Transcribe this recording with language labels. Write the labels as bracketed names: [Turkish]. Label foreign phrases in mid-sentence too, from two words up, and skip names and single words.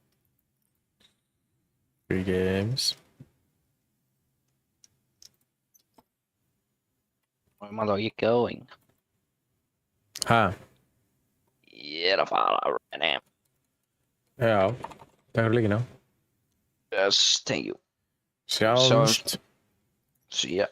[English] Free games. Where am I going? Ha? [Icelandic] Ég að fara [English] right now. [Icelandic] Já, takk fyrir líkina. [English] Yes, thank you. [Icelandic] Sjáumst. [English] See ya.